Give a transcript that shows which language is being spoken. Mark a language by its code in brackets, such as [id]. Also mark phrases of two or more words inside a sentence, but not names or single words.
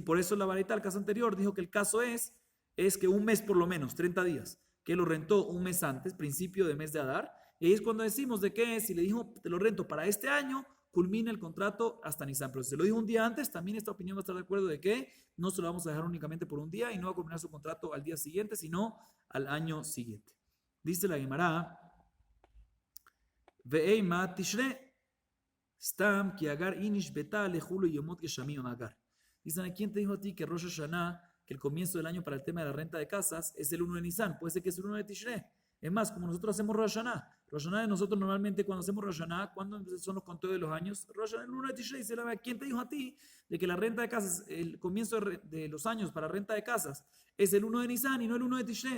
[es] Por eso la varita del caso anterior dijo que el caso es que un mes por lo menos, 30 días, que lo rentó un mes antes, principio de mes de Adar, y ahí es cuando decimos de que si le dijo te lo rento para este año, culmina el contrato hasta Nisan. Pero si se lo dijo un día antes, también esta opinión va a estar de acuerdo de que no se lo vamos a dejar únicamente por un día y no va a culminar su contrato al día siguiente, sino al año siguiente. Dice la Gemara, [arc] ואימא תשרי, סתם כי אגר איניש ביתא להלו יומות גשמים אגר. [es] Dicen, ¿a quién te dijo a ti que Rosh Hashanah, que el comienzo del año para el tema de la renta de casas es el 1 de Nisan? Puede ser que es el 1 de Tishrei. Es más, como nosotros hacemos Rosh Hashanah. Rosh Hashanah de nosotros normalmente cuando hacemos Rosh Hashanah, ¿cuándo son los conteos de los años? Rosh Hashanah el 1 de Tishrei. Dice, ¿quién te dijo a ti de que la renta de casas, el comienzo de los años para renta de casas es el 1 de Nisan y no el 1 de Tishrei?